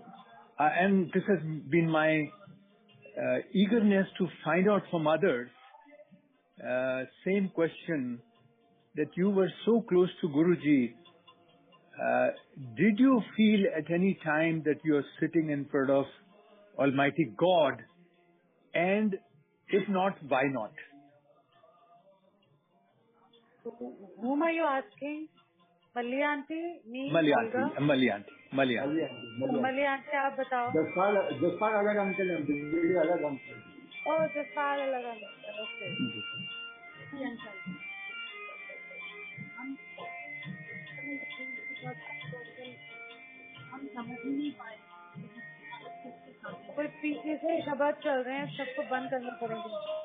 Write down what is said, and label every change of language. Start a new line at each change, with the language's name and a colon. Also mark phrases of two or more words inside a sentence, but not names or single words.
English: And this has been my eagerness to find out from others, same question, that you were so close to Guruji. Did you feel at any time that you are sitting in front of Almighty God? And if not, why not? Whom are you asking? Malli aunty, me, Malli Olga? aunty, Malli aunty, Malli aunty. Malli aunty,
Hindi: आप बताओ। जसपाल अलग अंकल है, दिल्ली अलग अंकल। ओह, जसपाल अलग अंकल, ओके। हम समझ ही नहीं पाए। कोई पीछे से शब्द चल रहे हैं, सबको बंद करना पड़ेगा।